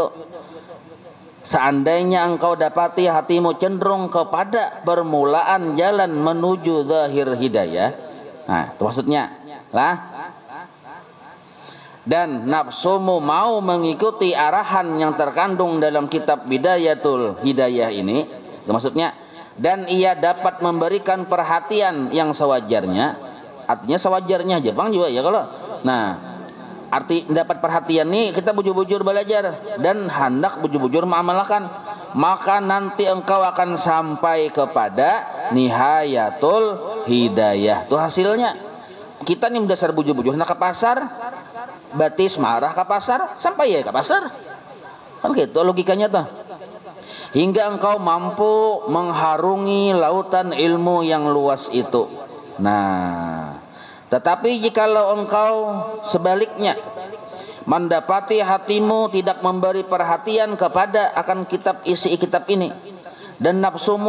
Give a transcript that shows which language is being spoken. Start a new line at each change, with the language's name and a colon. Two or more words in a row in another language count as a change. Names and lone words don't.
Indonesian: Seandainya engkau dapati hatimu cenderung kepada permulaan jalan menuju zahir hidayah, nah itu maksudnya lah. Dan nafsumu mau mengikuti arahan yang terkandung dalam kitab bidayatul hidayah ini, itu maksudnya. Dan ia dapat memberikan perhatian yang sewajarnya, artinya sewajarnya Jepang juga ya kalau. Nah, arti dapat perhatian nih kita bujur-bujur belajar dan hendak bujur-bujur mengamalkan, maka nanti engkau akan sampai kepada nihayatul hidayah. Itu hasilnya.
Banjar: kita nih dasar bujur-bujur nak ke pasar, batis marah ke pasar, sampai ya ke pasar.
Indonesian: Kan gitu logikanya tuh. Hingga engkau mampu mengharungi lautan ilmu yang luas itu. Nah, tetapi jikalau engkau sebaliknya mendapati hatimu tidak memberi perhatian kepada akan isi kitab ini, dan nafsumu